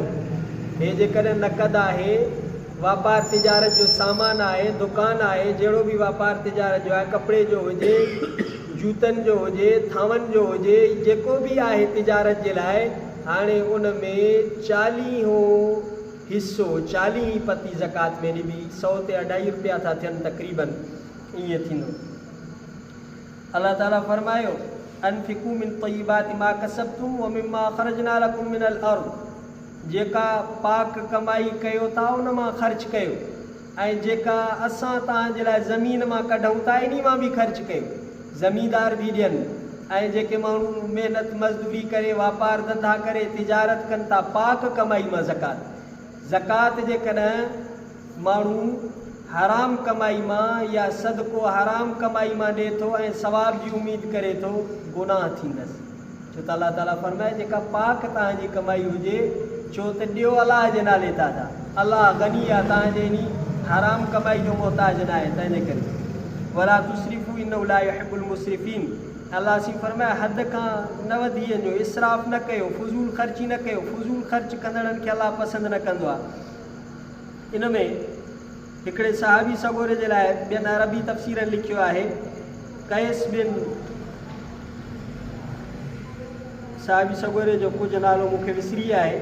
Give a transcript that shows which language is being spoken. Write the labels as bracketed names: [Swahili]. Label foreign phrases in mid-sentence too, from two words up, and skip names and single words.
[Sindhi] हे जेकॾहिं नक़द आहे, वापार तिजारत जो सामान आहे, दुकान आहे, जहिड़ो बि वापार तिजारत जो आहे, कपिड़े जो हुजे, जूतनि जो हुजे, थांवनि जो हुजे, जेको बि आहे तिजारत जे लाइ, हाणे उन में 40हों हिसो 40 पती ज़कात में ॾिबी। 100 ते 2.5 रुपया था थियनि तक़रीबन, ईअं थींदो। अलाह ताला फरमायो [Arabic] أنفقوا من طيبات ما كسبتم و مما أخرجنا لكم من الأرض, [Sindhi] जेका पाक कमाई कयो था उन मां ख़र्च कयो, ऐं जेका असां तव्हांजे लाइ ज़मीन मां कढूं था इन मां बि ख़र्च कयो। ज़मींदार बि ॾियनि, ऐं जेके माण्हू महिनत मज़दूरी करे, वापार धंधा करे, तिजारत कनि था, पाक कमाई मां ज़कात जेकॾहिं माण्हू हराम कमाई मां या सदको हराम कमाई मां ॾिए थो ऐं सवाब जी उमेद करे थो, गुनाह थींदसि। छो त अलाह ताला फरमाए जेका पाक तव्हांजी कमाई हुजे, छो त ॾियो अलाह जे नाले था था, अलाह गनी आहे, तव्हांजे इन हराम कमाई जो मोहताज न आहे। तंहिंजे करे [Arabic] ولا تسرفوا إنه لا يحب المسرفين, [Sindhi] अलाह सी फरमाए हद खां न वधी वञो, इसराफ़ न कयो, फज़ूल ख़र्ची न कयो। फज़ूल ख़र्च कंदड़नि खे अलाह पसंदि न कंदो आहे। इन में हिकिड़े सहाबी सगोरे जे लाइ ॿियनि अरबी तफ़सीरनि लिखियो आहे, कैस बिन साहिबी सॻोरे जो कुझु नालो मूंखे विसरी आहे।